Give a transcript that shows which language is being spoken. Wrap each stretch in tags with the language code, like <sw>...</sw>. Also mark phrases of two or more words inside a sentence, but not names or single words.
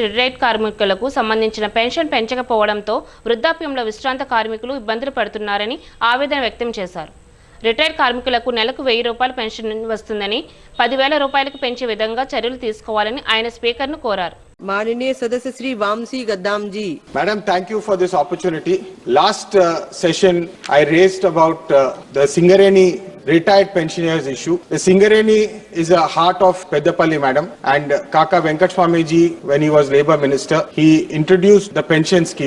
<te>రిటైర్డ్ కార్మికులకు సంబంధించిన పెన్షన్ పెంచకపోవడంతో వృద్ధాప్యంలో విశ్రాంత కార్మికులు ఇబ్బందులు పడుతున్నారని ఆవేదన వ్యక్తం చేశారు. రిటైర్డ్ కార్మికులకు నెలకు 1,000 రూపాయల పెన్షన్ వస్తుందని 10,000 రూపాయలకు పెంచే విధంగా చర్యలు తీసుకోవాలని ఆయన స్పీకర్ను కోరారు.</te> <hi>माननीय सदस्य श्री वामसी गद्दाम जी.</hi> <en>Madam, thank you for this opportunity. Last session I raised about the Singareni retired pensioners issue. The Singareni is a heart of Peddapalli, madam, and Kaka Venkat Swami ji, when he was Labour Minister, he introduced the pension scheme.</en>